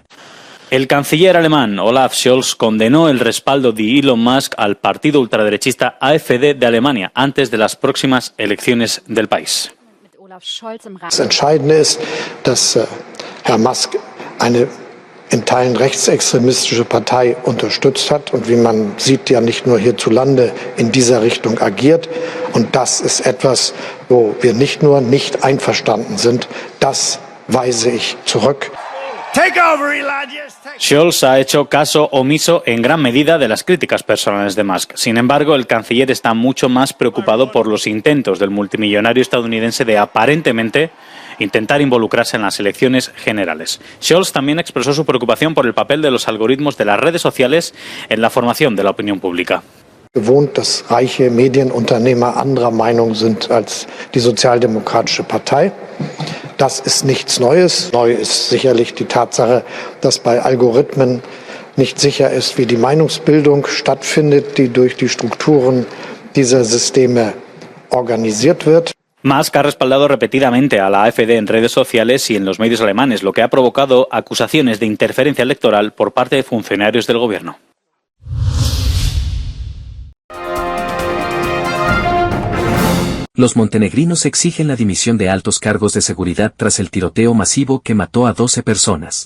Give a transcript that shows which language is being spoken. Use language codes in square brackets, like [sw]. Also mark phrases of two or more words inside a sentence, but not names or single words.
[es] El canciller alemán Olaf Scholz condenó el respaldo de Elon Musk al partido ultraderechista AfD de Alemania antes de las próximas elecciones del país. [de] Das Entscheidende ist, dass Herr Musk eine in Teilen rechtsextremistische Partei unterstützt hat und wie man sieht, ja nicht nur hierzulande in dieser Richtung agiert. Und das ist etwas, wo wir nicht nur nicht einverstanden sind, das weise ich zurück. [es] Scholz ha hecho caso omiso en gran medida de las críticas personales de Musk. Sin embargo, el canciller está mucho más preocupado por los intentos del multimillonario estadounidense de aparentemente intentar involucrarse en las elecciones generales. Scholz también expresó su preocupación por el papel de los algoritmos de las redes sociales en la formación de la opinión pública. [de] Gewohnt, dass reiche Medienunternehmer anderer Meinung sind als die Sozialdemokratische Partei. Das ist nichts Neues. Neu ist sicherlich die Tatsache, dass bei Algorithmen nicht sicher ist, wie die Meinungsbildung stattfindet, die durch die Strukturen dieser Systeme organisiert wird. [es] Musk ha respaldado repetidamente a la AfD en redes sociales y en los medios alemanes, lo que ha provocado acusaciones de interferencia electoral por parte de funcionarios del gobierno. Los montenegrinos exigen la dimisión de altos cargos de seguridad tras el tiroteo masivo que mató a 12 personas.